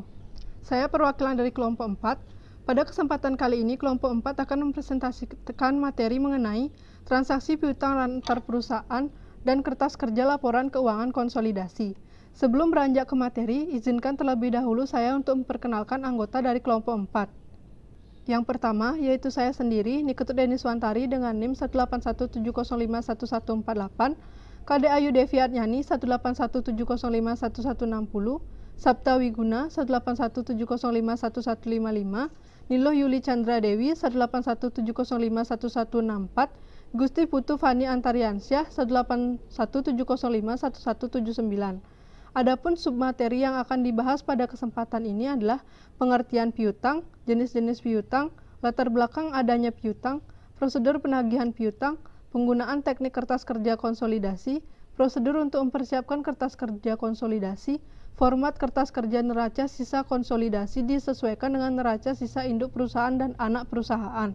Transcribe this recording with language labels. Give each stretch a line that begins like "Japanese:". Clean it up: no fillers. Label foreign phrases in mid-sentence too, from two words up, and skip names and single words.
Indonesian: Saya perwakilan dari kelompok 4. Pada kesempatan kali ini, kelompok 4 akan mempresentasikan materi mengenai transaksi piutang antar perusahaan dan kertas kerja laporan keuangan konsolidasi. Sebelum beranjak ke materi, izinkan terlebih dahulu saya untuk memperkenalkan anggota dari kelompok 4. Yang pertama, yaitu saya sendiri, Niketut Deniswantari dengan NIM 18170511148, KD Ayu Devi Atnyani 18170511160, Sabta Wiguna 18170511155, Niloh Yuli Chandra Dewi 18170511164, Gusti Putu Fani Antariansyah 18170511179. Adapun submateri yang akan dibahas pada kesempatan ini adalah pengertian piutang, jenis-jenis piutang, latar belakang adanya piutang, prosedur penagihan piutang, penggunaan teknik kertas kerja konsolidasi, prosedur untuk mempersiapkan kertas kerja konsolidasi, format kertas kerja neraca sisa konsolidasi disesuaikan dengan neraca sisa induk perusahaan dan anak perusahaan.